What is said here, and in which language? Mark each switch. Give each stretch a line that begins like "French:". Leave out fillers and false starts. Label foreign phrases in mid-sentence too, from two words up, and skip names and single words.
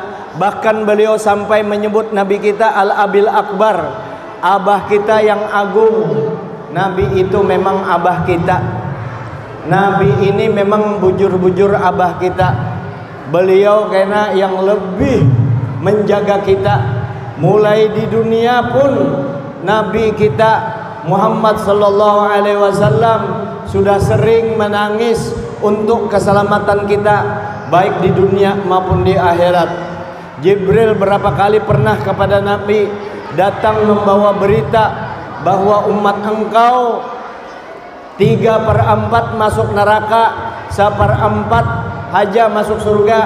Indonesian: Bahkan beliau sampai menyebut Nabi kita
Arabic: Al-Abil Akbar,
Indonesian: abah kita yang agung. Nabi itu memang abah kita. Nabi ini memang bujur-bujur abah kita. Beliau karena yang lebih menjaga kita. Mulai di dunia pun Nabi kita Muhammad
Arabic: sallallahu alaihi wasallam
Indonesian: sudah sering menangis untuk keselamatan kita, baik di dunia maupun di akhirat. Jibril berapa kali pernah kepada Nabi datang membawa berita bahwa umat engkau 3/4 masuk neraka, 1/4 haja masuk surga.